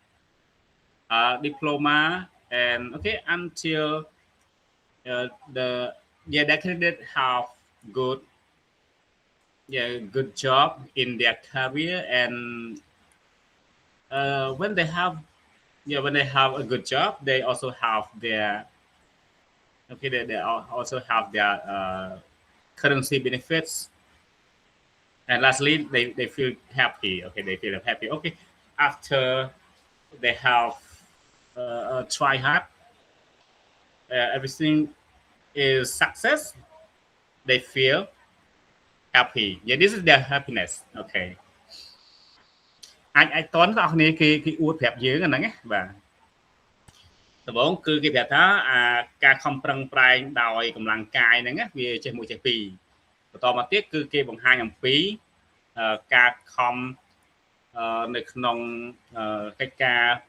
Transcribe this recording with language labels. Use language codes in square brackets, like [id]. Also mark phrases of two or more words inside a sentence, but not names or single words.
[en] diploma and okay until the the candidate have good good job in their career and when they have yeah, when they have a good job, they also have their, okay, also have their currency benefits, and lastly, they feel happy. Okay, they feel happy. Okay, after they have try hard, everything is success. They feel happy. Yeah, this is their happiness. [km] Okay អាចតន់បងប្អូនគេអួតប្រាប់យើងហ្នឹងណាបាទដំបូងគឺគេប្រាប់ថាការខំប្រឹងប្រែងដោយកម្លាំងកាយហ្នឹងវាចេះមួយចេះពីរបន្តមកទៀតគឺគេបង្ហាញអំពីការខំនៅក្នុងកិច្ចការ